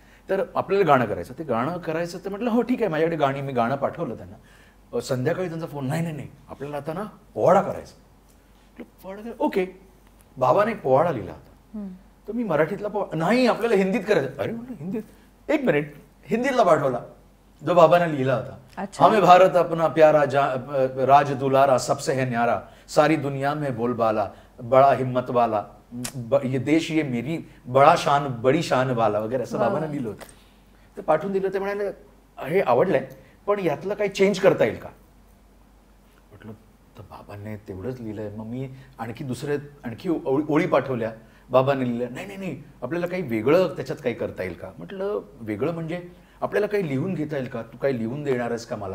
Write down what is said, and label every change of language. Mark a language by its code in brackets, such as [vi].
[mr] तर आपल्याला गाणं करायचं. ते गाणं करायचं तर म्हटलं हो ठीक आहे, माझ्याकडे गाणी, मी गाणं पाठवलं त्यांना. संध्याकाळी त्यांचा फोन, नाही नाही आपल्याला आता ना पोवाडा करायचा. पोवाडा ओके. बाबाने एक पोवाडा लिहिला होता. तर मी मराठीतला पोवाडा नाही, आपल्याला हिंदीत करायचं. अरे म्हटलं हिंदीत, एक मिनिट, हिंदीतला पाठवला जो बाबाने लिहिला होता. [hi] हमें भारत अपना प्यारा राज दुलारा सबसे है न्यारा, सारी दुनिया में बोलबाला, बड़ा हिम्मत वाला, ये देश ये मेरी बड़ी शान वाला [mr] वगैरे असं बाबाने लिहिलं होतं. ते पाठवून दिलं. ते म्हणाले हे आवडलंय पण यातलं काही चेंज करता येईल का. म्हटलं तर बाबांनी तेवढंच लिहिलंय. मग मी आणखी ओळी पाठवल्या. बाबांनी लिहिलं नाही नाही नाही आपल्याला काही वेगळं त्याच्यात काही करता येईल का. म्हटलं वेगळं म्हणजे आपल्याला काही लिहून घेता येईल का, तू काही लिहून देणार आहेस का मला.